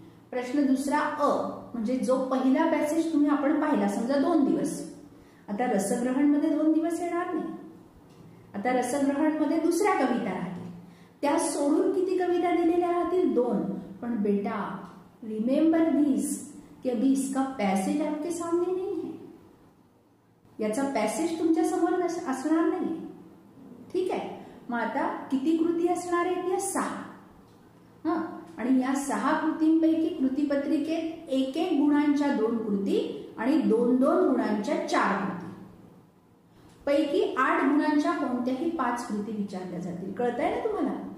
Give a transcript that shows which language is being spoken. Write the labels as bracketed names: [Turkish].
[Marathi] प्रश्न दुसरा अ म्हणजे जो पहिला पॅसेज तुम्ही आपण पाहिला, समजा 2 दिवस. आता रसग्रहण मध्ये 2 दिवस येणार नाही. आता रसग्रहण मध्ये दुसऱ्या कविता राहतील, त्या सोडून किती कविता दिलेल्या राहतील? 2. [Hindi] पण बेटा [English] remember this [Hindi] कि अभी इसका पैसेज आपके सामने नहीं है. [Marathi] याचा पॅसेज तुमच्या समोर असणार नाही. ठीक आहे. मग आता किती कृती असणार आहेत? या 6. आणि या 6 कृतींपैकी कृतीपत्रिकेत 1-1 गुणांच्या 2 कृती आणि 2-2 गुणांच्या 4 कृती पैकी 8 गुणांच्या कोणत्याही 5 कृती विचारल्या जातील. कळतंय ना तुम्हाला?